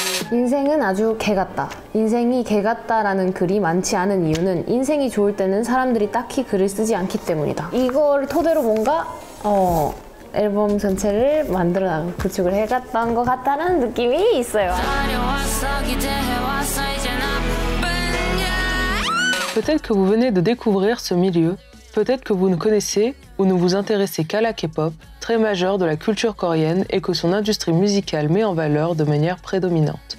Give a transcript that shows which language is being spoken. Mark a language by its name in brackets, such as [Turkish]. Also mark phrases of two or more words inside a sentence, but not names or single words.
[Korean] 인생은 아주 개 같다. 인생이 개 같다라는 글이 많지 않은 이유는 인생이 좋을 때는 사람들이 딱히 글을 쓰지 않기 때문이다. 이걸 토대로 뭔가 앨범 전체를 만들어 나가고 구축을 해갔던 것 같다는 느낌이 있어요. [French] Peut-être que vous venez de découvrir ce milieu, peut-être que vous ne connaissez ou ne vous intéressez qu'à la K-pop, très majeure de la culture coréenne et que son industrie musicale met en valeur de manière prédominante.